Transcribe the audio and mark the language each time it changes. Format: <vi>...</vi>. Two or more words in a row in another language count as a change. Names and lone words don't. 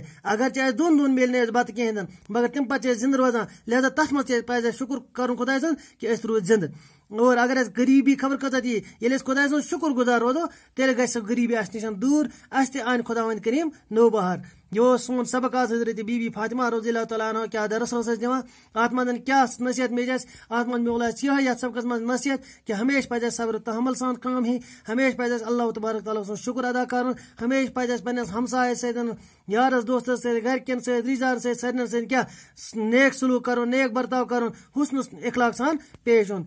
<ks>اگرچہِ اَسہِ 2 دۄہن میلہِ نہٕ اَسہِ بَتہٕ کِہیٖنۍ نہٕ مگر تمہِ پَتہٕ چھِ أسۍ زِندٕ روزان, لہذا تَتھ منٛز تہِ پَزِ اَسہِ شُکُر کَرُن خۄداے سُنٛد کہِ أسۍ روٗدۍ زِندٕ. اور اگر اَسہِ غریٖبی خبر کۭژاہ تہِ یی, ییٚلہِ أسۍ خۄداے سُنٛد شُکُر گُزار روزو تیٚلہِ گژھِ سۄ غریٖبی اَسہِ نِش دوٗر, اَسہِ تہِ اَنہِ خۄداوَنٛد کریٖم نوٚو بہار. یہ اوس سون سبق آز حضرت بی بی فاطمہ</ks> <ar>رضی اللہ تعالیٰ عنہ</ar> <ks>کیا درس اوس اَسہِ دِوان. اَتھ منٛز کیٛاہ نصیحت میج اَسہِ, اَتھ منٛز میوٗل اَسہِ یِہوٚے یَتھ سبقس منٛز نصیحت کہ ہمیشہِ پَزِ اَسہِ صبر تحمل سان کٲم ہیٚنۍ, ہمیشہِ پَزِ اَسہِ اللہ تبارک تعالیٰ سُنٛد شُکُر ادا کَرُن, ہمیشہِ پَزِ اَسہِ پنٛنِس ہمسایَس سۭتۍ, یارَس دوستَس سۭتۍ, گَرِکٮ۪ن سۭتۍ, رِشتہٕ دارَن سۭتۍ, سارنٕے سۭتۍ کیٛاہ نیک سلوٗک کَرُن, نیک برتاو کَرُن, حُسنہٕ اخلاق سان پیش یُن.</ks>